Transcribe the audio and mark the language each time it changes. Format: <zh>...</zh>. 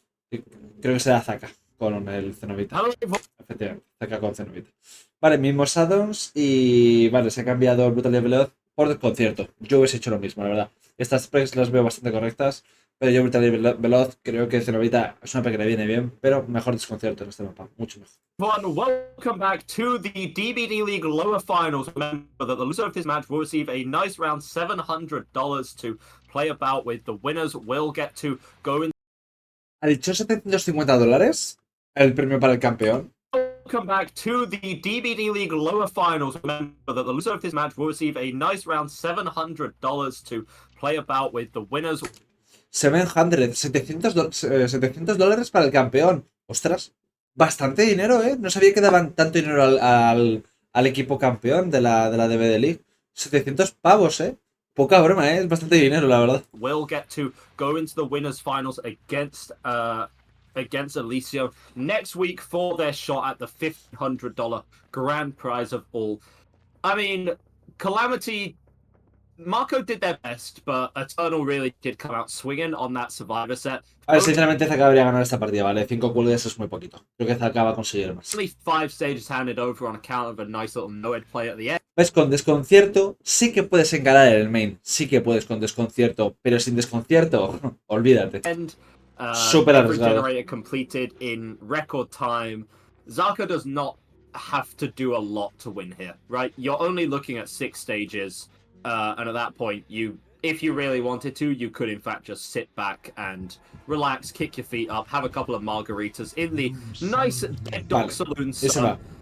<es>Creo que será Zaka con el Cenobita. Efectivamente, Zaka con Cenobita. Vale, mismos addons y vale, se ha cambiado el Brutal Veloz por desconcierto. Yo hubiese hecho lo mismo, la verdad. Estas specs las veo bastante correctas, pero yo Brutal Veloz creo que Cenobita es una spec que le viene bien, pero mejor desconcierto en este mapa, mucho mejor.</es> <en>Welcome back to the DBD League lower finals. Remember that the loser of this match will receive a nice round $700 to play about with. The winners will get to go in.</en> <es>¿Ha dicho $750 el premio para el campeón?</es> <en>Welcome back to the DBD League lower finals. Remember that the loser of this match will receive a nice round $700 to play about with. The winners.</en> <es>$700 para el campeón. Ostras, bastante dinero, ¿eh? No sabía que daban tanto dinero al equipo campeón de la DBD League. 700 pavos, ¿eh? Poca broma, ¿eh? Es bastante dinero, la verdad.</es> <en>Will get to go into the winners finals against Alicio next week for their shot at the $1,500 grand prize of all. I mean, Calamity, Marco did their best, but Eternal really did come out swinging on that Survivor set.</en> <es>A ver, sinceramente Zaka debería ganar esta partida, ¿vale? 5 cuelgues es muy poquito. Creo que Zaka va a conseguir más.</es> <en>Only 5 stages handed over on account of a nice little no-ed play at the end.</en> <es>¿Ves? Con desconcierto sí que puedes encarar en el main. Sí que puedes con desconcierto, pero sin desconcierto, olvídate. Super arriesgado.</es> <en>Generator completed in record time. Zaka does not have to do a lot to win here, right? You're only looking at 6 stages. And at that point, you if you really wanted to, you could in fact just sit back and relax, kick your feet up, have a couple of margaritas in the nice Dead Dog Saloon sun.</en>